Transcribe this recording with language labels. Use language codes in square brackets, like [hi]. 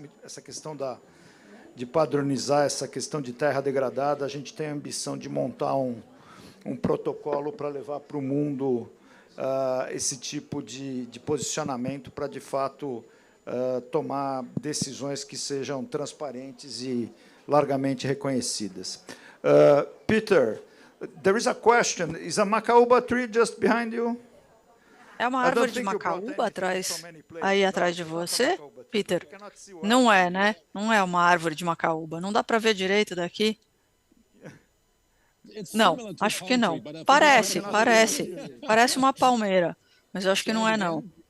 [pt] Essa questão de padronizar essa questão de terra degradada, a gente tem a ambição de montar um protocolo para levar para o mundo esse tipo de posicionamento para, de fato, tomar decisões que sejam transparentes e largamente reconhecidas. [en] Peter, there is a question. Is a Macaúba tree just behind you? [pt] É uma árvore de macaúba aí atrás de você, Peter? Não é, né? Não é uma árvore de macaúba. Não dá para ver direito daqui. Não, acho que não. Parece. Parece uma palmeira, mas eu acho que não é, não.